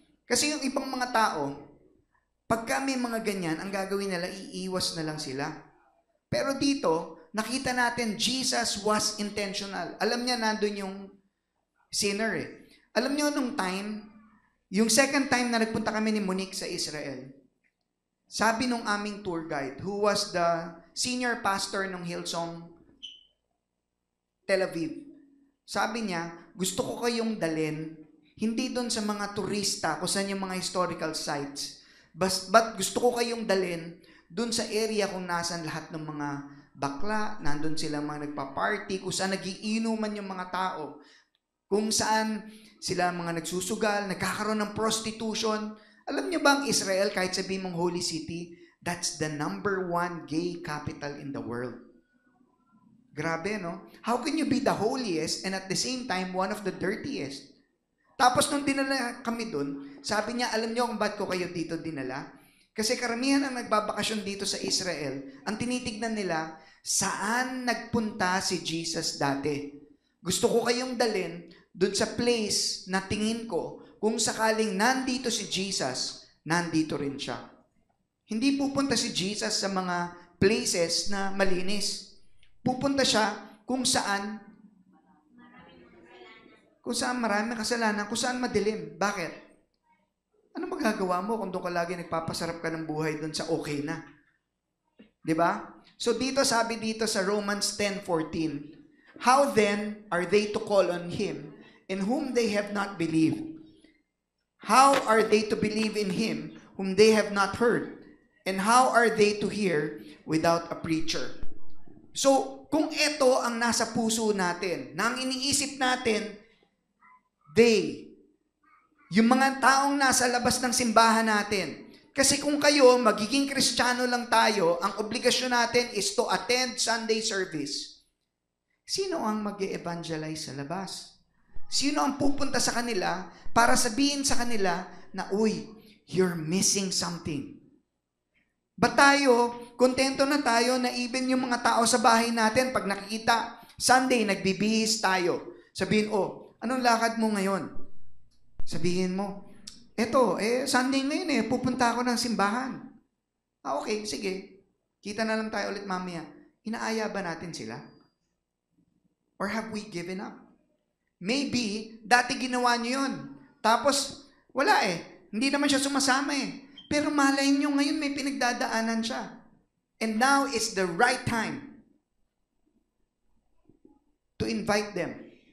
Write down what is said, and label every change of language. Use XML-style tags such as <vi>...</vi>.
<tl>Kasi yung ibang mga tao, pagka may mga ganyan, ang gagawin nila, iiwas na lang sila. Pero dito, nakita natin,</tl> <en>Jesus was intentional.</en> <tl>Alam niya, nandun yung sinner eh. Alam niyo, nung time, yung second time na nagpunta kami ni Monique sa Israel, sabi nung aming tour guide, who was the senior pastor ng Hillsong Tel Aviv, sabi niya, gusto ko kayong dalhin, hindi doon sa mga turista, kung saan yung mga historical sites, but gusto ko kayong dalhin doon sa area kung nasan lahat ng mga bakla, nandun sila mga nagpa-party, kung saan nagiinuman yung mga tao, kung saan sila mga nagsusugal, nagkakaroon ng prostitution. Alam niyo ba ang Israel, kahit sabihin mong holy city,</tl> <en>that's the #1 gay capital in the world.</en> <tl>Grabe, no?</tl> <en>How can you be the holiest and at the same time, one of the dirtiest?</en> <tl>Tapos nung dinala kami dun, sabi niya, alam niyo kung ba't ko kayo dito dinala? Kasi karamihan ang nagbabakasyon dito sa Israel, ang tinitignan nila, saan nagpunta si Jesus dati? Gusto ko kayong dalhin dun sa place na tingin ko, kung sakaling nandito si Jesus, nandito rin siya. Hindi pupunta si Jesus sa mga places na malinis. Pupunta siya kung saan marami kasalanan, kung saan madilim. Bakit? Ano magagawa mo kung doon ka lagi nagpapasarap ka ng buhay doon sa okay na? Diba? So dito, sabi dito sa</tl> <en>Romans 10:14, how then are they to call on Him in whom they have not believed? How are they to believe in Him whom they have not heard? And how are they to hear without a preacher?</en> <tl>So, kung ito ang nasa puso natin, na ang iniisip natin, yung mga taong nasa labas ng simbahan natin. Kasi kung kayo, magiging Kristiyano lang tayo, ang obligasyon natin</tl> <en>is to attend Sunday service.</en> <tl>Sino ang mag-e-evangelize sa labas? Sino ang pupunta sa kanila para sabihin sa kanila na, uy,</tl> <en>you're missing something.</en> <tl>Ba tayo, kontento na tayo na even yung mga tao sa bahay natin, pag nakikita, Sunday, nagbibihis tayo. Sabihin, anong lakad mo ngayon? Sabihin mo, Sunday ngayon pupunta ako ng simbahan. Okay, sige. Kita na lang tayo ulit mamaya. Inaaya ba natin sila?</tl> <en>Or have we given up?</en> <tl>Maybe, dati ginawa niyo yun. Tapos, wala Hindi naman siya sumasama Pero malay nyo ngayon may pinagdadaanan siya.</tl> <en>And now is the right time to invite them.</en>